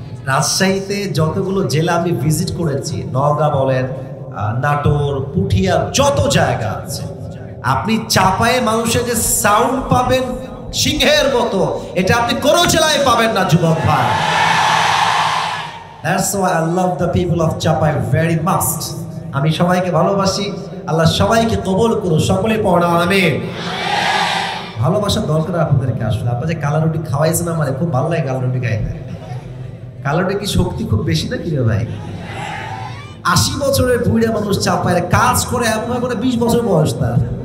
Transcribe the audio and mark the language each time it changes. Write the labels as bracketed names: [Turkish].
[Bangla] রাজশাহীতে যতগুলো জেলা আমি ভিজিট করেছি, নওগাঁ বলেন, নাটোর, পুঠিয়া, যত জায়গা আছে, আপনি চাপায়ে মানুষের যে সাউন্ড পাবেন সিংহের মতো, এটা আপনি কোনো জেলায় পাবেন না যুবক ভাই। [English] That's why I love the people of Chapai very much. [Bangla] আমি সবাইকে ভালোবাসি, আল্লাহ সবাইকে কবুল করুন। সকলে পড়া আমিন। ভালোবাসার দরকার আপনাদেরকে। আসলে আপনার যে কালা রুটি খাওয়াইছেন, আমার খুব ভালো লাগে কালা রুটি খাইতে। কালা রুটি কি শক্তি খুব বেশি না কি রে ভাই? 80 বছরের বুড়া মানুষ চাপায়ের কাজ করে, এমন করে 20 বছর বয়স তার।